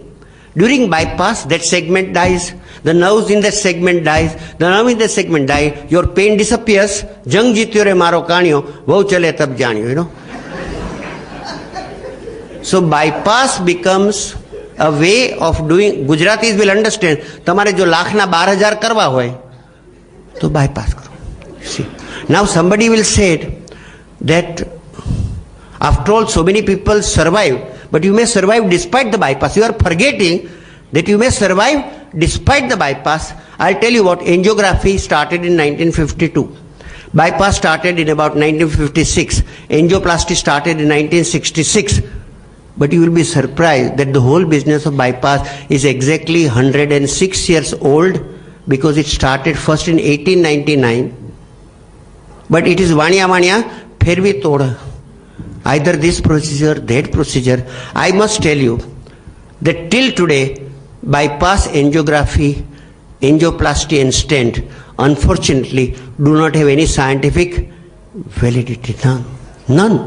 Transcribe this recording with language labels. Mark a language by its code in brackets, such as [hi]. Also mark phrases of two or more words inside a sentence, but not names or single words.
[en] During bypass, that segment dies, the nerves in that segment dies, the nerve in that segment die, your pain disappears. [gu] જંગ જીત્યો રે મારો કાનિયો, વહુ ચાલે તબ જાણિયો, [en] you know. So bypass becomes a way of doing. Gujaratis will understand. [gu] તમારે જો લાખના 12,000 કરવા હોય તો bypass કરો. [en] See, now somebody will say that after all so many people survive, but you may survive despite the bypass. You are forgetting that you may survive despite the bypass. I'll tell you what, angiography started in 1952. Bypass started in about 1956. Angioplasty started in 1966. But you will be surprised that the whole business of bypass is exactly 106 years old, because it started first in 1899. But it is [hi] वनिया फिर भी थोड़ा. [en] Either this procedure, that procedure. I must tell you that till today, bypass, angiography, angioplasty and stent, unfortunately, do not have any scientific validity. None. None.